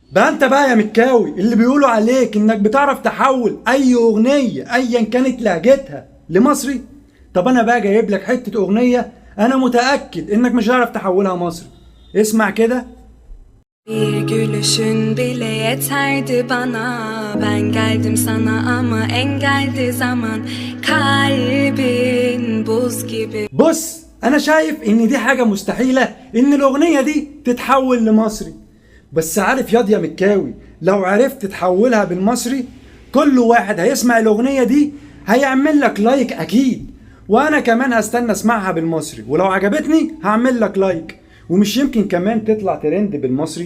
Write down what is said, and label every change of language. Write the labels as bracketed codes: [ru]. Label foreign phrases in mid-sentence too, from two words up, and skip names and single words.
[ar] بقى انت بقى يا مكاوي اللي بيقولوا عليك انك بتعرف تحول اي اغنية ايا كانت لهجتها لمصري. طب انا بقى جايب لك حتة اغنية انا متأكد انك مش هتعرف تحولها مصري. اسمع كده. [tr] Bir gülüşün bile yeterdi bana. Ben geldim sana ama engeldi zaman. Kalbin buz gibi. [ar] بص انا شايف ان دي حاجة مستحيلة ان الاغنية دي تتحول لمصري، بس عارف ياض يا مكاوي لو عرفت تحولها بالمصري كل واحد هيسمع الاغنية دي هيعمل لك لايك اكيد، وانا كمان هستنى اسمعها بالمصري، ولو عجبتني هعمل لك لايك، ومش يمكن كمان تطلع ترند بالمصري.